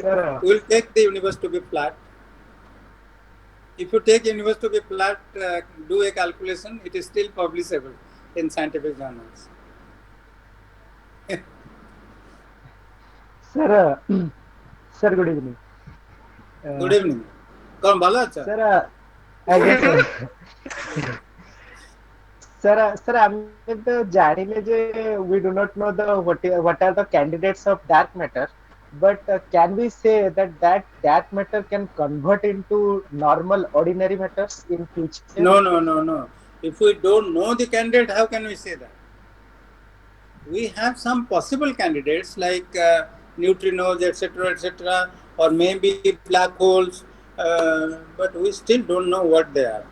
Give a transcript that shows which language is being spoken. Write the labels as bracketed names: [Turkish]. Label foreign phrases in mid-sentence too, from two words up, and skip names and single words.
[English] We will take the universe to be flat. If you take universe to be flat, do a calculation, it is still publishable in scientific journals. Sir, sir, good evening. Good evening. [Hindi] कौन भला अच्छा? [English] Sir, sir. Sir, [Odia] ଆମେ ତ ଜାଣିଲେ ଯେ [English] we do not know the what are the candidates of dark matter, but can we say that dark matter can convert into normal ordinary matters in future? No. If we don't know the candidate, how can we say that? We have some possible candidates like neutrinos, etc., or maybe black holes, but we still don't know what they are.